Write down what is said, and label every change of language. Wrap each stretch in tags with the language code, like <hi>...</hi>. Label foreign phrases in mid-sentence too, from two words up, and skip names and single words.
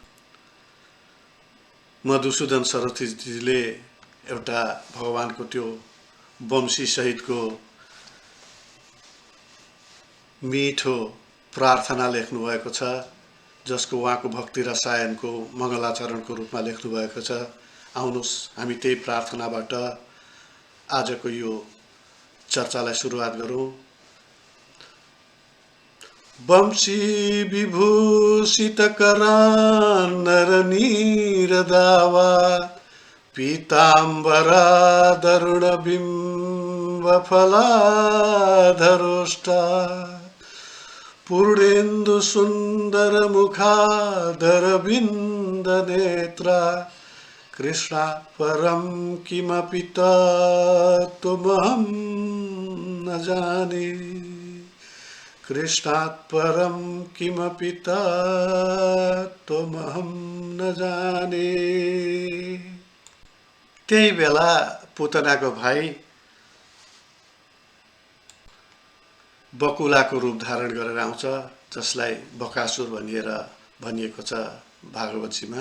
<ne>मधुसूदन सरस्वतीजीले एउटा भगवानको त्यो वंशी सहितको मिठो प्रार्थना लेख्नुभएको छ, जसको उहाँको भक्ति रसायनको मङ्गलाचरणको रूपमा लेख्नुभएको छ। आउनुहोस् हामी त्यही प्रार्थनाबाट आजको यो चर्चालाई सुरुवात गरौँ।</ne> <sa>वंशी विभूषित करान्नरनीरदावा पीताम्बरादरुण बिम्बफलाधरोष्टा पूर्णेन्दु सुन्दर मुखाधरविन्द नेत्रा कृष्णात् परं किमपि तत्त्वमहं न जाने कृष्णात् परं किमपि तत्त्वमहं न जाने।</sa> <ne>त्यही बेला पुतनाको भाइ बकुलाको रूप धारण गरेर आउँछ, जसलाई बकासुर भनिएको छ भागवतजीमा।</ne>